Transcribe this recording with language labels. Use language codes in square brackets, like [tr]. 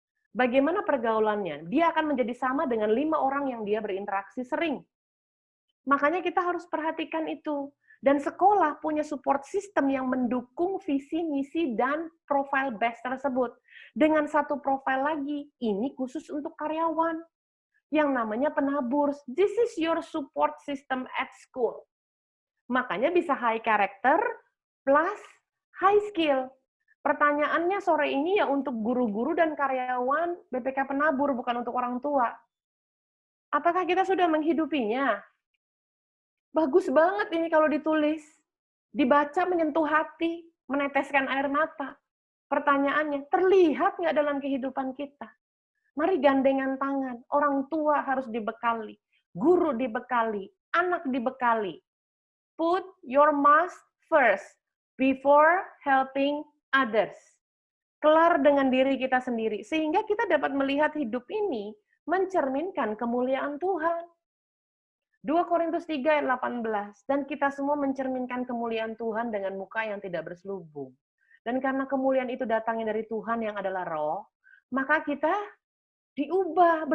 [id] Bagaimana pergaulannya? Dia akan menjadi sama dengan 5 orang yang dia berinteraksi sering. Makanya kita harus perhatikan itu. Dan sekolah punya support system yang mendukung visi, misi, dan profile base tersebut. Dengan satu profile lagi, ini khusus untuk karyawan. Yang namanya penabur. [en] This is your support system at school. [id] Makanya bisa [en] high character plus high skill. [id] Pertanyaannya sore ini ya untuk guru-guru dan karyawan BPK Penabur, bukan untuk orang tua. Apakah kita sudah menghidupinya? Bagus banget ini kalau ditulis. Dibaca menyentuh hati, meneteskan air mata. Pertanyaannya, terlihat nggak dalam kehidupan kita? Mari gandengan tangan. Orang tua harus dibekali. Guru dibekali. Anak dibekali. [en] Put your must first before helping others. [id] Kelar dengan diri kita sendiri. Sehingga kita dapat melihat hidup ini mencerminkan kemuliaan Tuhan. 2 Korintus 3 ayat 18, dan kita semua mencerminkan kemuliaan Tuhan dengan muka yang tidak berselubung. Dan karena kemuliaan itu datangnya dari Tuhan yang adalah roh, maka kita diubah.